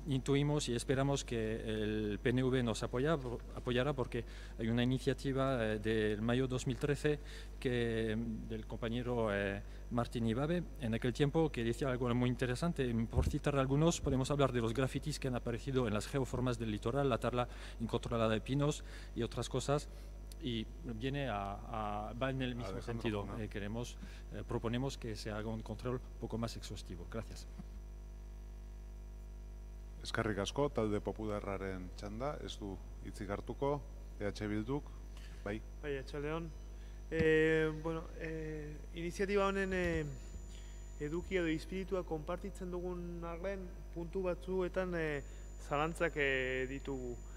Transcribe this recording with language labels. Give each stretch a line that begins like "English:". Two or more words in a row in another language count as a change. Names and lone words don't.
Spanish: intuimos y esperamos que el PNV nos apoyará porque hay una iniciativa del mayo 2013 del compañero Martín Ibabe en aquel tiempo que decía algo muy interesante. Por citar algunos, podemos hablar de los grafitis que han aparecido en las geoformas del litoral, la tala incontrolada de pinos y otras cosas. Y va en el mismo sentido. Proponemos que se haga un control un poco más exhaustivo. Gracias.
Basque: Eskerrik asko, talde popularraren txanda, ez du hitzik hartuko, EH Bilduk, bai? Bai, etxaldeon. Iniziatiba honen eduki edo izpiritua konpartitzen dugun arren puntu batzuetan zalantzak ditugu.